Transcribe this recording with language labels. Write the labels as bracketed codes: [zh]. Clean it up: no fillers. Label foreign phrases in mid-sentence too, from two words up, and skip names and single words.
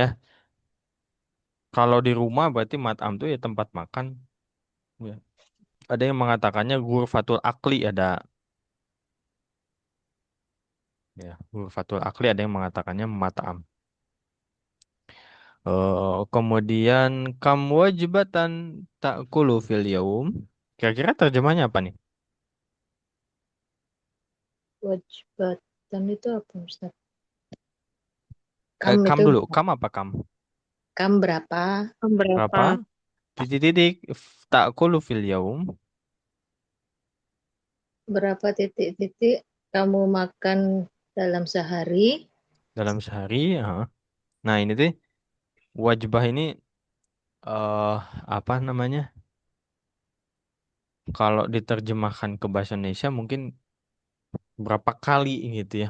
[id] Kalau di rumah berarti mat'am tuh ya tempat makan. Ya. Ada yang mengatakannya [ar] غرفة الأكل [id] ada ya [ar] غرفة الأكل [id] ada yang mengatakannya mat'am. [ar] Kemudian كم وجبة تأكل في اليوم. [id] Kira-kira terjemahnya apa nih? wajibatan itu apa Ustaz? [ar] Kam Kam [id] itu dulu. Kam apa kam? kam berapa Berapa? Berapa? Titik-titik [ar] تأكل في اليوم [id] berapa titik-titik kamu makan dalam sehari dalam sehari. Nah, ini tuh wajibah ini eh apa namanya? Kalau diterjemahkan ke bahasa Indonesia mungkin berapa kali gitu ya.